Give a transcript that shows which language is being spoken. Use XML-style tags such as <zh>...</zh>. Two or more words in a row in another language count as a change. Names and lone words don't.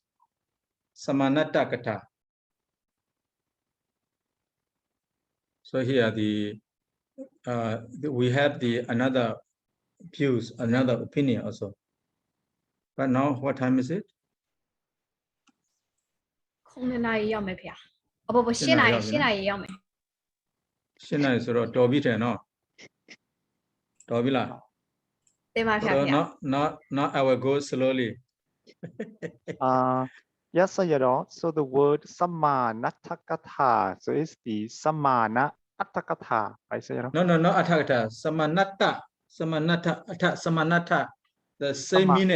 <en>Samanatakata. So here we have another views, another opinion also. But now what time is it?</en> <my>9 နာရီရောက်မယ်ဖေ။ဘ8 နာရီရောက်မယ်။ 8 နာရီဆိုတော့တော်ပြီတယ်နော်။တော်ပြီလား။ တင်ပါဖေ။</my> <en>Not I will go slowly. Yes, Sayadaw. So the word samanatakatha, so it's the samana attakatha, right, Sayadaw? No, not attakatha. Samanata, the same meaning.</en>